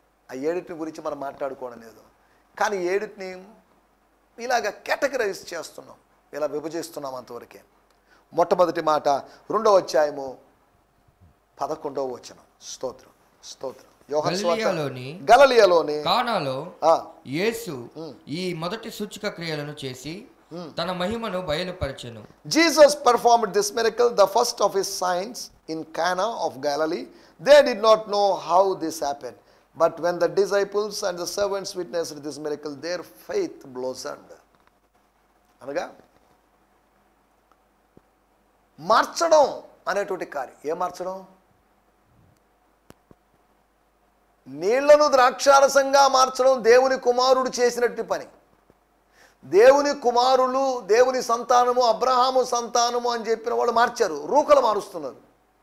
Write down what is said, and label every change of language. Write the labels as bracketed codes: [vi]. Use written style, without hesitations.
[te] ఆ 7 గురించి మనం మాట్లాడుకోవడం లేదు. కానీ 7 ఇలాగ కేటగరైజ్ చేస్తున్నాం, ఇలా విభజిస్తున్నాం అంతవరకే. మొట్టమొదటి మాట 2వ అధ్యాయము 11వ వచనం. స్తోత్రం, స్తోత్రం. గలిలయలోని కానాలో యేసు ఈ మొదటి సూచక క్రియలను చేసి తన మహిమను బయలుపరిచెను. [en] Jesus performed this miracle, the first of his signs, in Cana of Galilee. They did not know how this happened, but when the disciples and the servants witnessed this miracle, their faith blossomed. [te] అనగా మార్చడం అనేటువంటి కార్యం. ఏ మార్చడం? నీళ్లను ద్రాక్షారసంగా మార్చడం దేవుని కుమారుడు చేసినట్టు పని. దేవుని కుమారులు, దేవుని సంతానము, అబ్రహాము సంతానము అని చెప్పిన వాళ్ళు మార్చారు, రూకలు మారుస్తున్నారు.